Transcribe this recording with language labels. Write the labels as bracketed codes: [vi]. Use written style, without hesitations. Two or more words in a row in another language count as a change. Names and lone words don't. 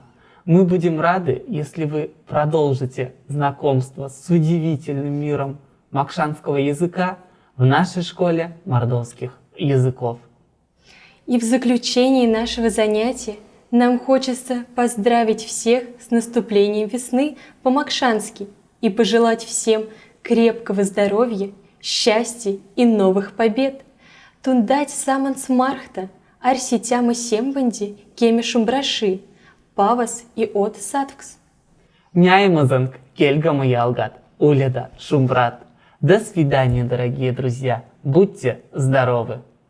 [ru] Мы будем рады, если вы продолжите знакомство с удивительным миром макшанского языка в нашей школе мордовских языков. И в заключении нашего занятия нам хочется поздравить всех с наступлением весны по-макшански и пожелать всем крепкого здоровья, счастья и новых побед. [mdf] Тундать саманс мархта, арситяма сембанди, кемишум браши, павас и от садвкс. Няймазанг, кельгама ялгат, уледа, шумбрат. [ru] До свидания, дорогие друзья. Будьте здоровы!